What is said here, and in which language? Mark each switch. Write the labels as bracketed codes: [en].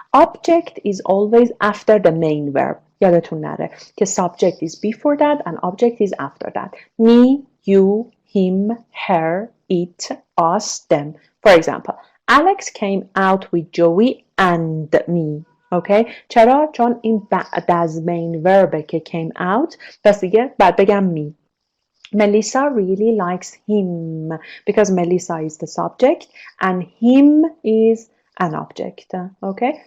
[en] Object is always after the main verb. [fa] یادتون نره که [en] subject is before that and object is after that. Me, you, him, her, it, us, them. For example, Alex came out with Joey and me. Okay? [fa] چرا؟ چون این بعد از main verb که came out پس دیگه بعد بگم me. [en] Melissa really likes him because Melissa is the subject and him is an object. Okay?